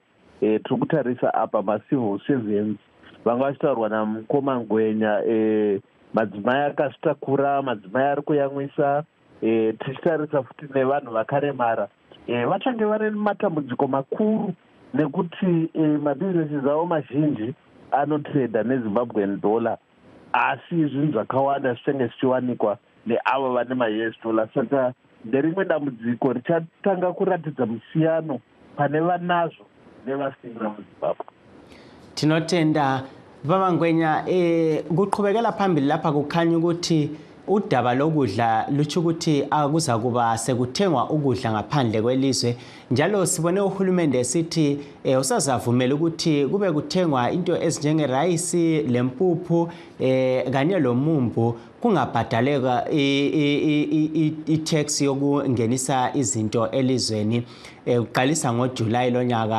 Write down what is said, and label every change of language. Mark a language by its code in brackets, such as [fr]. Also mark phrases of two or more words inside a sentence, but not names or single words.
[sn] Tiri kutarisa apa macivil servants vanga vachitaurwa namukoma Ngwenya, madzimai akazvitakura, madzimai ari kuyamwisa, tichitarisa futi nevanhu vakaremara vachange vari matambudziko makuru nekuti mabhizinesi avo mazhinji anotreda neZimbabwean dollar, asi zvinhu zvakawanda zvichange zvichiwanikwa neavo vane ma-US dollar. Saka nderimwe dambudziko richatanga kuratidza musiyano pane vanazvo nevasina muZimbabwe. Tinotenda Baba Ngwenya. [nd] Kuqhubekela phambili lapha kukhanya ukuthi udaba lokudla lutsho ukuthi akuza kuba sekuthengwa ukudla ngaphandle kwelizwe, njalo sibone uhulumende esithi usazavumela ukuthi kube kuthengwa into ezinjenge rice, lempuphu kanye lomumbu kungabhadaleka i-tax yokungenisa izinto elizweni uqalisa ngoJuly lonyaka.